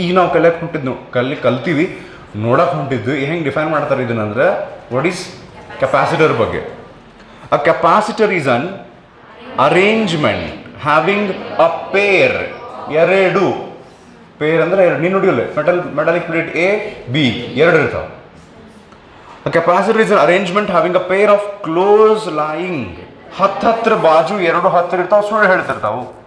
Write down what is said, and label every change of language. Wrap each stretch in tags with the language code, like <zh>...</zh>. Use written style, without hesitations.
<kn>ಈಗ ನಾವು ಕಲ್ತೀವಿ, ನೋಡಕ್ಕೆ ಹೊಂಟಿದ್ದು ಹೆಂಗೆ ಡಿಫೈನ್ ಮಾಡ್ತಾರೆ ಇದನ್ನಂದ್ರೆ,</kn> <en>what is capacitor</en> <kn>ಬಗ್ಗೆ.</kn> <en>A capacitor is an arrangement having a pair.</en> <kn>ಎರಡು ಪೇರ್ ಅಂದ್ರೆ ಎರಡು. ನೀನು ನೋಡಿಯಲ್ಲ, ಮೆಟಾಲಿಕ್ ಪ್ಲೇಟ್ A B ಎರಡು ಇರ್ತಾವೆ.</kn> <en>A capacitor is an arrangement having a pair of close lying.</en> <kn>ಹತ್ತಿರ ಬಾಜು ಎರಡು ಹತ್ತಿರ ಇರ್ತಾವೆ, ಸುಳ್ಳು ಹೇಳ್ತಿರ್ತಾವು.</kn>